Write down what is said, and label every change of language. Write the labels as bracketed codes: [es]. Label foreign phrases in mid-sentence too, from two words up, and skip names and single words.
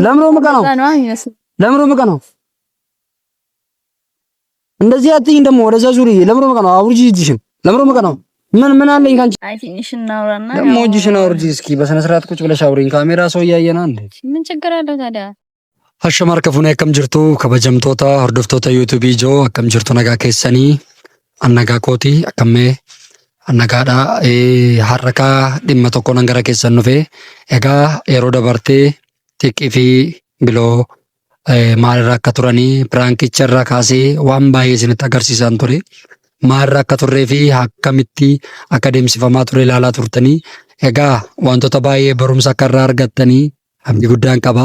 [am] ለምን ነው የምቀናው? ለምን ነው የምቀናው? እንደዚህ አትይኝ ደግሞ ወደዛ ዙሪ። ለምን ነው የምቀናው? አውርጂ እጅሽን። ለምን ነው የምቀናው? ምን አለኝ ካንቺ? አይ ትንሽ እናውራና ደግሞ እጅሽን አውርጂ እስኪ በስነ ስርዓት ቁጭ ብለሽ አውሪኝ። ካሜራ ሰው እያየና እንዴ ምን ችግር አለው ታዲያ? [om] Hashama harka akkam jirtu kabajamtoota hordoftoota YouTube ijoo akkam jirtu nagaa keessanii annagaa kooti akkamee annagaadha harka dhimma tokko nan gara keessan dhufe egaa yeroo dabartee xiqqii fi biloo maalirra akka turanii piraankicha kaasee waan baay'ee isinitti agarsiisan ture maalirra akka turree fi akkamitti akka deemsifamaa ture ilaalaa turtanii egaa wantoota baay'ee barumsa akka irraa argattanii abdii guddaan qaba.